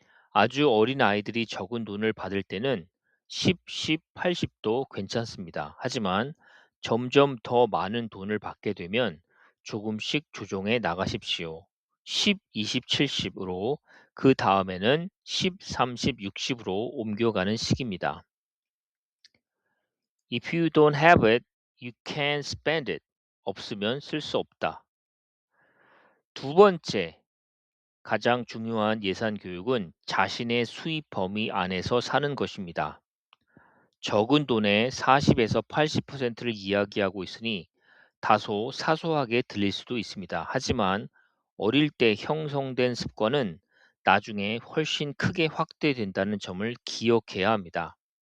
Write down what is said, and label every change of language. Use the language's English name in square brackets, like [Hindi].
[Korean] 아주 어린 아이들이 적은 돈을 받을 때는 10, 10, 80도 괜찮습니다. 하지만 점점 더 많은 돈을 받게 되면 조금씩 조정해 나가십시오. 10, 20, 70으로 그 다음에는 10, 30, 60으로 옮겨가는 시기입니다. [English] If you don't have it, you can't spend it. [Korean] 없으면 쓸 수 없다. 두 번째, 가장 중요한 예산 교육은 자신의 수입 범위 안에서 사는 것입니다. 적은 돈의 40에서 80%를 이야기하고 있으니 다소 사소하게 들릴 수도 있습니다. 하지만 어릴 때 형성된 습관은 나중에 훨씬 크게 확대된다는 점을 기억해야 합니다.